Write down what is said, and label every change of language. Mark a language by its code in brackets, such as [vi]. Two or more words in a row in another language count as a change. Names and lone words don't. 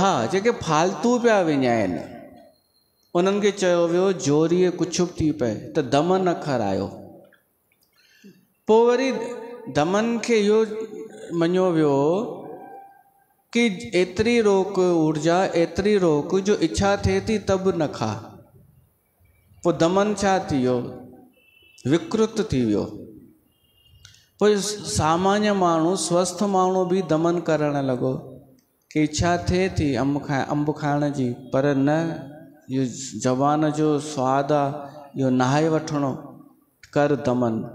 [sd] हा, जेके फालतू पिया विञाइनि, उन्हनि खे चयो वियो जोरीअ कुझु बि थी पए त दमन अखर आयो। पोइ वरी दमन खे इहो मञियो वियो कि एतिरी रोक ऊर्जा, एतिरी रोक जो इच्छा थिए थी तब न खा। पोइ दमन छा थी वियो? विकृत थी वियो। पोइ सामान्य माण्हू, स्वस्थ माण्हू बि दमन करणु लॻो कि इच्छा थिए थी अंब खाइण जी, पर न, इहो ज़बान जो स्वादु आहे, इहो नहाए वठिणो, कर दमन।